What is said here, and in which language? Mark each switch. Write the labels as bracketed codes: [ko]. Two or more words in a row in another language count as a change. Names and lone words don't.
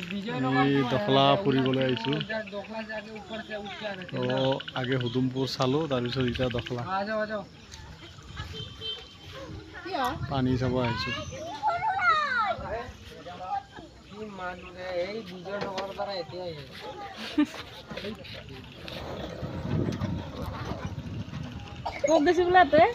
[as] দখলা ফুৰিবলৈ আহিছোঁ [hi] दोखला से आके ऊपर से उठ के आ रहे [as] তো আগে হুদুমপুৰ চালোঁ তাৰপিছত এতিয়া দখলা [hi] आ जाओ [as] পানী চাব আহিছোঁ এই বিজয় নগৰৰ পৰা এতিয়াই ক'ত গৈছে বোলে তই